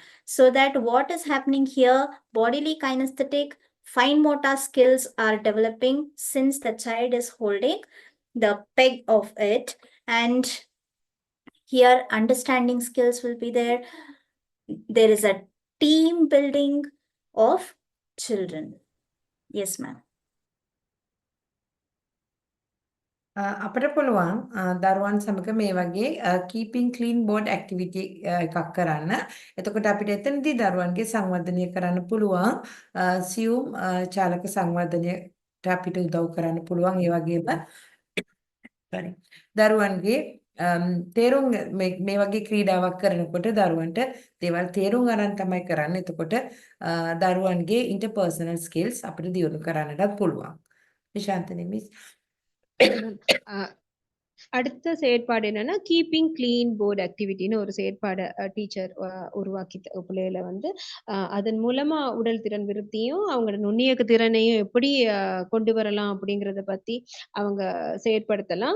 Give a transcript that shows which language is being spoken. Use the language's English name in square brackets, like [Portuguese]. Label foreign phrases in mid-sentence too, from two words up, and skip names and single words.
[English] So that what is happening here, bodily kinesthetic, fine motor skills are developing since the child is holding the peg of it. And here understanding skills will be there. There is a team building of children. Yes, ma'am. [Sinhala] අපිට පුළුවන් දරුවන් සමග මේ වගේ [English] keeping clean board activity [Sinhala] එකක් කරන්න. එතකොට අපිට එතනදී දරුවන්ගේ සංවර්ධනය කරන්න පුළුවන් සියුම් චාලක සංවර්ධනයට අපිට උදව් කරන්න පුළුවන්. ඒ වගේම sorry දරුවන්ගේ තේරුම් මේ වගේ ක්‍රීඩාවක් කරනකොට දරුවන්ට දේවල් තේරුම් අරන් තමයි කරන්නේ. එතකොට දරුවන්ගේ [English] interpersonal skills [Sinhala] අපිට දියුණු කරන්නටත් පුළුවන්. නිශාන්තනි මිස් [Tamil] அடுத்த செயற்பாடு என்னன்னா [English] keeping clean board activity [Tamil] ஒரு செயற்பாடு டீச்சர் உருவாக்கி பிள்ளைகளை வந்து அதன் மூலமா உடல் திறன் விருத்தியும் அவங்களோட நுண்ணியக்க திறனையும் எப்படி கொண்டு வரலாம் அப்படிங்கிறத பத்தி அவங்க செயற்படுத்தலாம்.